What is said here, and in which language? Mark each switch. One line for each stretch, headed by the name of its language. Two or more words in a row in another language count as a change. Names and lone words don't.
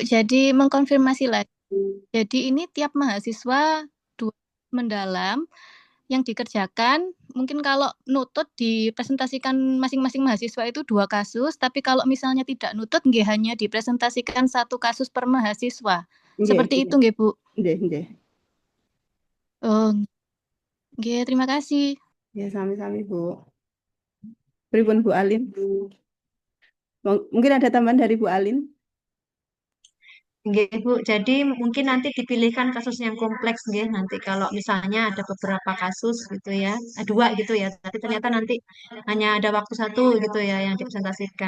Indonesian: Jadi mengkonfirmasi lagi. Jadi ini tiap mahasiswa 2 mendalam yang dikerjakan, mungkin kalau nutut dipresentasikan masing-masing mahasiswa itu 2 kasus, tapi kalau misalnya tidak nutut nggih hanya dipresentasikan 1 kasus per mahasiswa. Nggih, Seperti nggih. itu nggih, Bu?
Javanese: Nggih, nggih.
Indonesian: Oh, nggih, terima kasih. Ya,
Javanese: sami-sami, Bu. Pripun Bu Alin?
Indonesian: Mungkin ada tambahan dari Bu Alin? Nggih, Bu. Jadi mungkin nanti dipilihkan kasus yang kompleks nggih. Nanti kalau misalnya ada beberapa kasus gitu ya, 2 gitu ya, tapi ternyata nanti hanya ada waktu 1 gitu ya yang dipresentasikan.